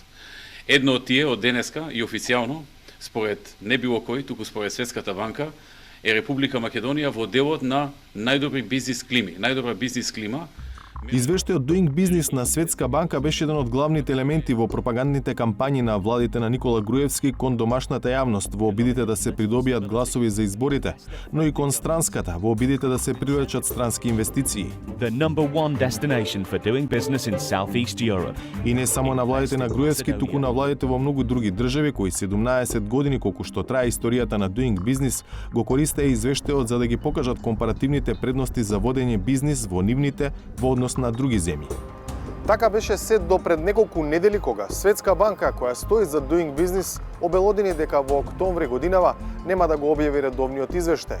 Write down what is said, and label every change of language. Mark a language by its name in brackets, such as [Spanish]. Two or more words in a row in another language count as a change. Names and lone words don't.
[Macedonian] Едно од тие од денеска и официјално, според не било кој, туку според Светската банка, е Република Македонија во делот на најдобри бизнис клими, најдобра бизнис клима. Извештајот Doing Business на Светска банка беше еден од главните елементи во пропагандните кампањи на владите на Никола Груевски кон домашната јавност во обидите да се придобијат гласови за изборите, но и кон странската во обидите да се привлечат странски инвестиции. [English] The number one destination for doing business in Southeast Europe. [Macedonian] И не само на владите на Груевски, туку на владите во многу други држави кои 17 години колку што трае историјата на Doing Business го користеа извештајот за да ги покажат компаративните предности за водење бизнис во нивните во однос на други земји. Така беше се до пред неколку недели кога Светска банка, која стои за Doing Business, обелодени дека во октомври годинава нема да го објави редовниот извештај.